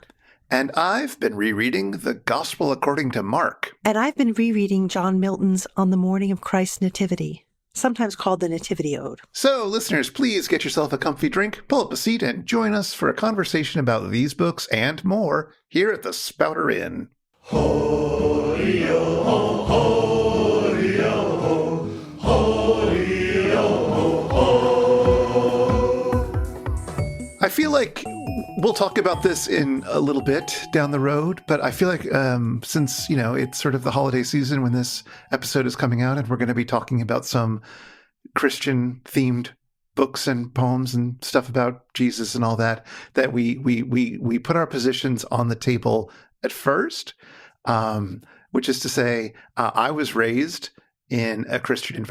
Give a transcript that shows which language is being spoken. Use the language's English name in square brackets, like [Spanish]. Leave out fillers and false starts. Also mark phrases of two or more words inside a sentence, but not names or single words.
[English] And I've been rereading the Gospel according to Mark. And I've been rereading John Milton's On the Morning of Christ's Nativity, sometimes called the Nativity Ode. So, listeners, please get yourself a comfy drink, pull up a seat, and join us for a conversation about these books and more here at the Spouter-Inn. Ho-ri-o-ho, ho-ri-o-ho, ho-ri-o-ho, ho. I feel like we'll talk about this in a little bit down the road, but I feel like since, it's sort of the holiday season when this episode is coming out and we're going to be talking about some Christian-themed books and poems and stuff about Jesus and all that we put our positions on the table at first, which is to say, I was raised in a Christian environment.